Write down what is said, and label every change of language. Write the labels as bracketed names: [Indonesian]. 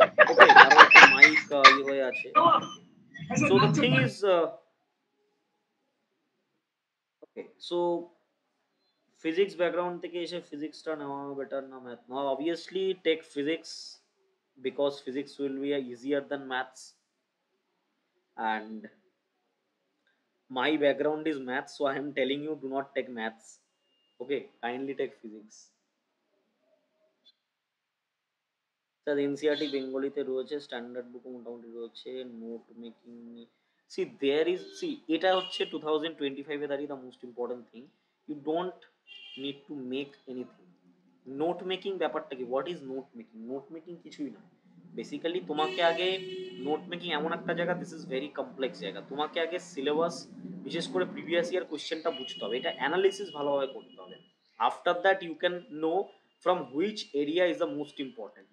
[Bangla] ওকে, কারো একটা মাইক ইয়ে হয়ে আছে। [English] so the thing is, [Bangla] okay, so physics background থেকে এসে ফিজিক্সটা নেওয়া বেটার না ম্যাথ নেওয়া? [English] Obviously take physics, because physics will be easier than maths, and my background is maths, so I am telling you, do not take maths. Okay, kindly take physics. [Bangla] Sir NCERT বেঙ্গলিতে রয়েছে, standard বুক মোটামুটি রয়েছে, note making [English] see there is see [Bangla] এটা হচ্ছে 2025 এ দাঁড়িয়ে [English] the most important thing, you don't need to make anything. [Bangla] Note making ব্যাপারটা কি, [English] What is note making? [Bangla] Note making কিছুই না, বেসিক্যালি তোমাকে আগে নোট মেকিং এমন একটা জায়গা, [English] this is very complex [Bangla] জায়গা, তোমাকে আগে সিলেবাস বিশেষ করে প্রিভিয়াস ইয়ার কোশ্চেনটা বুঝতে হবে, এটা অ্যানালিসিস ভালোভাবে করতে হবে। [English] After that you can know from which area is the most important.